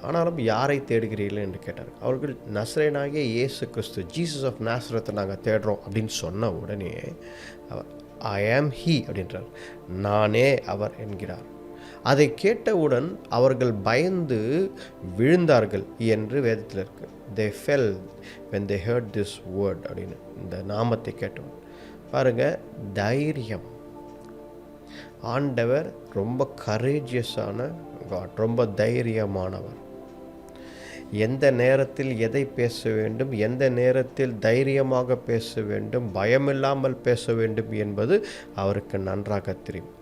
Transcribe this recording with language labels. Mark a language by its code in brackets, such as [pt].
[ta] ஆனாலும் யாரை தேடுகிறீர்கள் என்று கேட்டார். அவர்கள் நசரேயனாகிய இயேசு கிறிஸ்து, ஜீசஸ் ஆஃப் நாசரத்தை நாங்கள் தேடுறோம் அப்படின்னு சொன்ன உடனே அவர் ஐ ஆம் ஹீ அப்படின்றார். நானே அவர் என்கிறார். அதை கேட்டவுடன் அவர்கள் பயந்து விழுந்தார்கள் என்று வேதத்தில் இருக்கு. [en] they fell when they heard this word [ta] அப்படின்னு, இந்த நாமத்தை கேட்டவுடன். பாருங்கள், தைரியம். ஆண்டவர் ரொம்ப கரேஜியஸான காட், ரொம்ப தைரியமானவர். எந்த நேரத்தில் எதை பேச வேண்டும், எந்த நேரத்தில் தைரியமாக பேச வேண்டும், பயமில்லாமல் பேச வேண்டும் என்பது அவருக்கு நன்றாக தெரியும்.